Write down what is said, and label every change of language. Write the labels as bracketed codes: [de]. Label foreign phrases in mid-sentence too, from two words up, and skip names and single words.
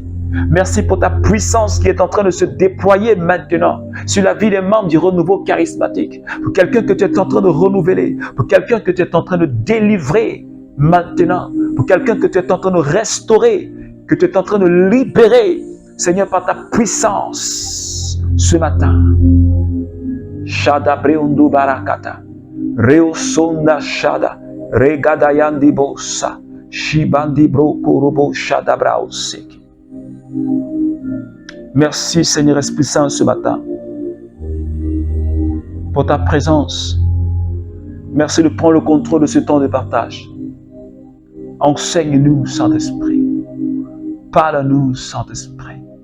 [fr] Merci pour ta puissance qui est en train de se déployer maintenant sur la vie des membres du renouveau charismatique. Pour quelqu'un que tu es en train de renouveler. Pour quelqu'un que tu es en train de délivrer maintenant. Pour quelqu'un que tu es en train de restaurer. Que tu es en train de libérer, Seigneur, par ta puissance ce matin. Shada Breundu Barakata. Reosonda Shada. Regadayandi Bosa. Shibandi Broko Robo Shada Brauseki. Merci Seigneur Esprit Saint ce matin pour ta présence. Merci de prendre le contrôle de ce temps de partage. Enseigne-nous Saint-Esprit. Parle-nous Saint-Esprit.